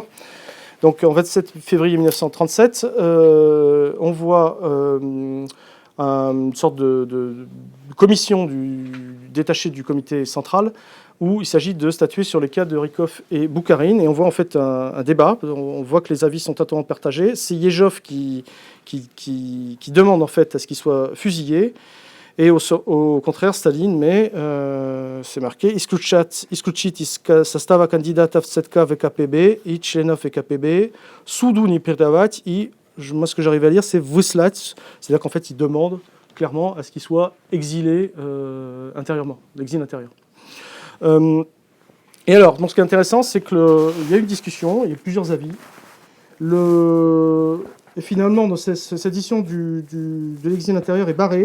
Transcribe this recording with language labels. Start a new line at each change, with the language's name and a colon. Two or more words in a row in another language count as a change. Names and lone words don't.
French: Donc, en 27 février 1937, on voit une sorte de commission détachée du comité central où il s'agit de statuer sur les cas de Rykov et Boukharine. Et on voit en fait un débat. On voit que les avis sont totalement partagés. C'est Yezhov qui demande en fait à ce qu'il soit fusillé. Et au contraire, Staline, mais c'est marqué,
Russian: исключить из состава кандидатов ЦК ВКПБ и членов ВКПБ, суду не предавать,
French: et moi ce que j'arrive à lire, c'est выслать, c'est-à-dire qu'en fait, il demande clairement à ce qu'il soit exilé intérieurement, l'exil intérieur. Et alors, donc, ce qui est intéressant, c'est qu'il y a eu une discussion, il y a eu plusieurs avis. Et finalement, dans cette édition de l'exil intérieur est barrée.